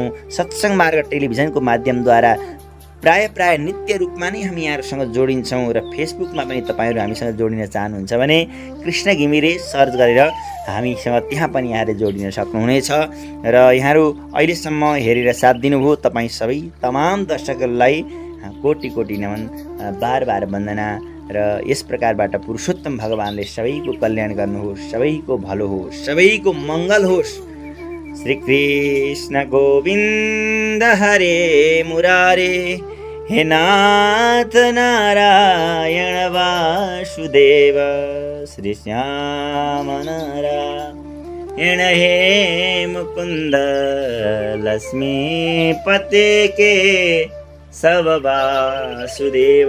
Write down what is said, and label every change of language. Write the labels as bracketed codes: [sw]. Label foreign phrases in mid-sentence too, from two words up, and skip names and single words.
[ne] सत्सङ्ग मार्ग टेलिभिजनको माध्यमद्वारा प्राय नित्य रूपमा नै हामी यहाँहरूसँग जोडिन्छौँ र फेसबुकमा पनि तपाईँहरू हामीसँग जोडिन चाहनुहुन्छ भने कृष्ण घिमिरे सर्च गरेर हामीसँग त्यहाँ पनि यहाँले जोडिन सक्नुहुनेछ। र यहाँहरू अहिलेसम्म हेरेर साथ दिनुभयो तपाईँ सबै तमाम दर्शकहरूलाई कोटि कोटि नमन, बार बार वन्दना। र यस प्रकारबाट पुरुषोत्तम भगवानले सबैको कल्याण गर्नुहोस्, सबैको भलो होस्, सबैको मङ्गल होस्। [sa] श्री कृष्ण गोविन्द हरे मुरारे, हे नाथ नारायण वासुदेव, श्री श्याम नारायण हे मुकुंद लक्ष्मीपते के सब वासुदेव।